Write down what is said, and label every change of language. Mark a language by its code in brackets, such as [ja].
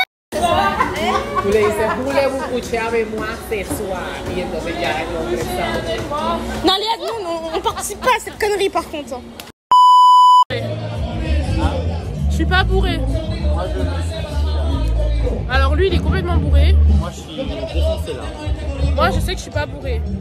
[es] Tú le dices, [fr] voulez-vous coucher avec moi ce soir? [es] Y entonces ya el hombre sabe. [fr] Non, Léa, non, on participe pas à cette connerie par contre. Je suis pas bourré. Alors lui, il est complètement bourré. Moi, je suis défoncé là. Moi, je sais que je suis pas bourré.